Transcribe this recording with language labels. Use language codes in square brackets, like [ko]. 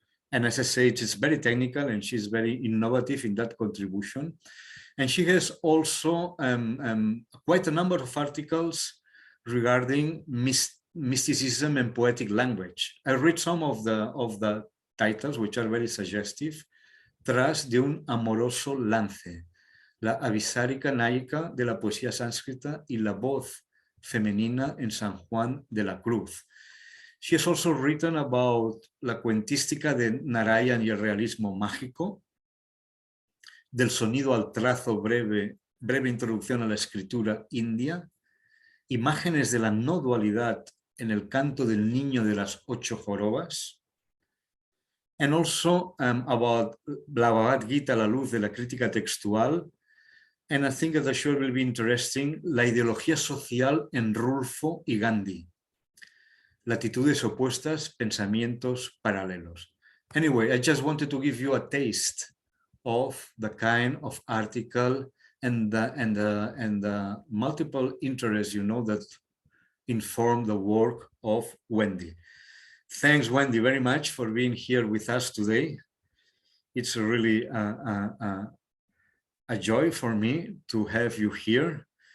[en] And as I say, it's very technical and she's very innovative in that contribution. And she has also quite a number of articles regarding mysticism and poetic language. I read some of the titles, which are very suggestive. [es] Tras de un amoroso lance, la avisárica náica de la poesía sánscrita y la voz femenina en San Juan de la Cruz. [en] She has also written about [es] la cuentística de Narayan y el realismo mágico, del sonido al trazo breve introducción a la escritura india, imágenes de la no dualidad en el canto del niño de las 8 jorobas, [en] and also about [es] la Bhagavad Gita, la luz de la crítica textual, [en] and I think that the show will be interesting, [es] la ideología social en Rulfo y Gandhi. Latitudes opuestas, pensamientos paralelos. [en] Anyway, I just wanted to give you a taste of the kind of article and the multiple interests, that inform the work of Wendy. Thanks, Wendy, very much for being here with us today. It's really a joy for me to have you here.